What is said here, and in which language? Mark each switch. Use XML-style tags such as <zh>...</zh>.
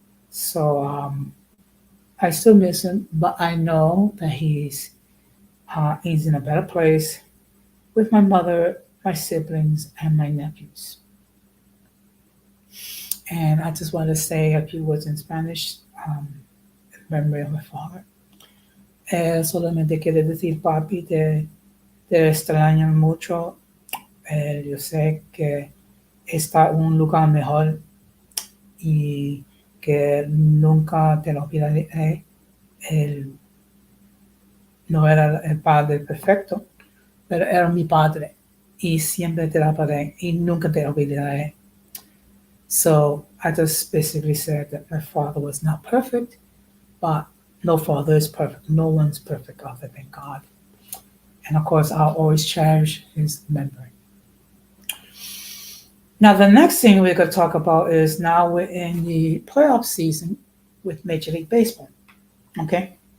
<en>So I still miss him, but I know that he's in a better place with my mother, my siblings, and my nephews. And I just want to say a few words in Spanish in memory of my father.</en> <es>Solamente quiero decir, papi, te extraño mucho. Yo sé que está en un lugar mejor y que nunca te lo olvidaré. Él no era el padre perfecto, pero era mi padre y siempre te la pagué y nunca te olvidaré.</es> <en>So I just basically said that my father was not perfect, but no father is perfect. No one's perfect other than God. And of course, I'll always cherish his memory. Now, the next thing we're going to talk about is now we're in the playoff season with Major League Baseball. Okay.</en>